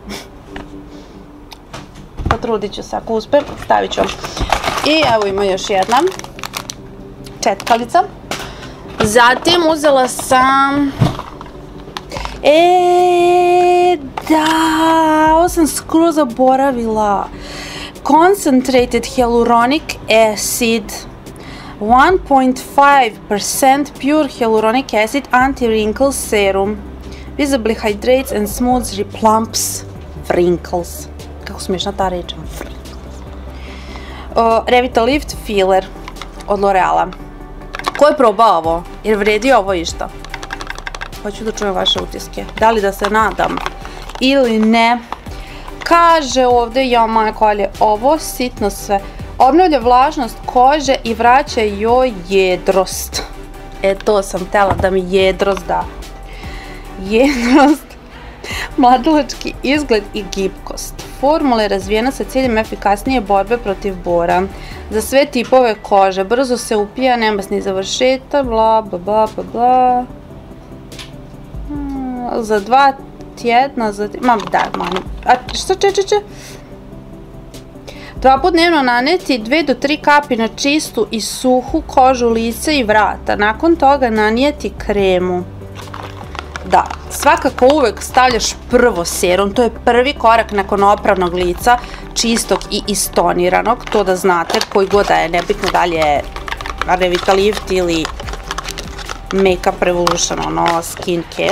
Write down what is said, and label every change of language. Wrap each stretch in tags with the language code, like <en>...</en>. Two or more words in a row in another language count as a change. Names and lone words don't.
<hr>Potrudit ću se, ako uspijem, stavit ću vam. I evo ima još jedna četkalica. Zatim uzela sam... Da, ovo sam skoro zaboravila.</hr> <en>Concentrated hyaluronic acid. 1.5% pure hyaluronic acid anti-wrinkle serum. Visibly hydrates and smooths replumps wrinkles.</en> <hr>Kako smiješna ta reč. Revitalift filler od L'Oreala. Ko je probao ovo? Jer vredi ovo išta? Hoću da čujem vaše utiske. Da li da se nadam ili ne? Kaže ovdje, ja majko, ali ovo sitno sve. Obnavlja vlažnost kože i vraća joj jedrost. To sam htjela da mi jedrost da. Jedrost, mladalački izgled i gibkost. Formula je razvijena sa ciljem efikasnije borbe protiv bora. Za sve tipove kože, brzo se upija, nema ni završeta, bla bla bla bla bla. Za 2 tjedna, šta če? 2 put dnevno naneti 2 do 3 kapi na čistu i suhu kožu lica i vrata. Nakon toga nanijeti kremu. Da, svakako uvek stavljaš prvo serum, to je prvi korak nakon opravnog lica, čistog i istoniranog, to da znate, koji god da je, nebitno da li je Revitalift ili Makeup Revolution,</hr> <en>skin care.</en>